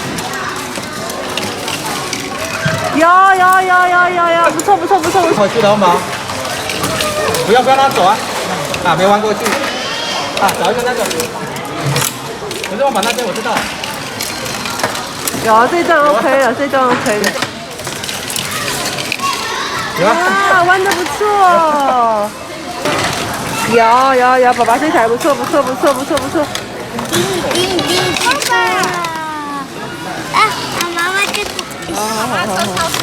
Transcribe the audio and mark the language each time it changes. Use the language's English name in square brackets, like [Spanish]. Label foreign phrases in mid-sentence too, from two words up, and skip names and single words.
[Chinese] 有，不錯。回去了嗎？不要讓它走啊！啊，沒彎過去。啊，找一个那个。可是我把那边我知道。有这段 OK 了，这段 OK 了。有啊。哇，玩得不錯。有，爸爸這台不錯。叮，爸爸。啊，媽媽這個。媽媽說超強。